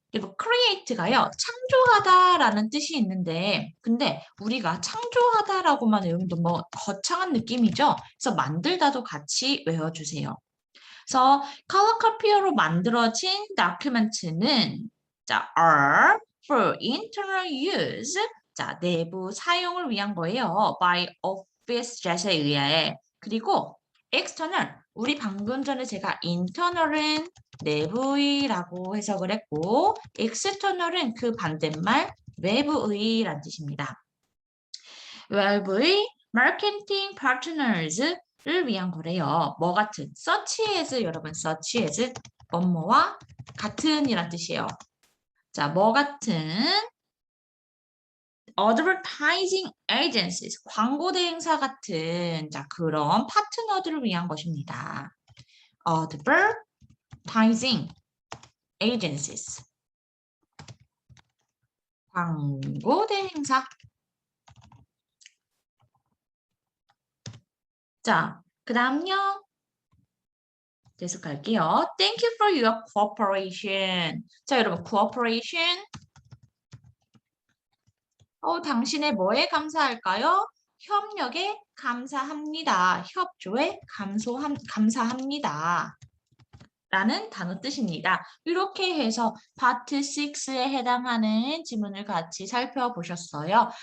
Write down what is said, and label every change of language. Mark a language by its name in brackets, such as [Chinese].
[Korean] 그리고 create가요, 창조하다라는 뜻이 있는데, 근데 우리가 창조하다라고만 외우면 뭐 거창한 느낌이죠? 그래서 만들다도 같이 외워주세요. 그래서 컬러 커피어로 만들어진 다큐멘트는 자, [English] are for internal use. [Korean] 자, 내부 사용을 위한 거예요. by office jet에 의해. 그리고 external. 우리 방금 전에 제가 internal은 내부의라고 해석을 했고 external은 그 반대말 외부의란 뜻입니다. 외부의 마케팅 파트너즈를 위한 거래요. 뭐 같은? [English] such as [Korean] 여러분 such as 뭐뭐와 같은이란 뜻이에요. 자, 뭐 같은? [English] advertising agencies [Korean] 광고 대행사 같은 자 그런 파트너들을 위한 것입니다. [English] advertising agencies [Korean] 광고 대행사. 자, 그 다음요. 계속할게요. [English] Thank you for your cooperation. [Korean] 자, 여러분, cooperation. 당신의 뭐에 감사할까요? 협력에 감사합니다. 협조에 감사합니다. 라는 단어 뜻입니다. 이렇게 해서 파트 6에 해당하는 지문을 같이 살펴보셨어요.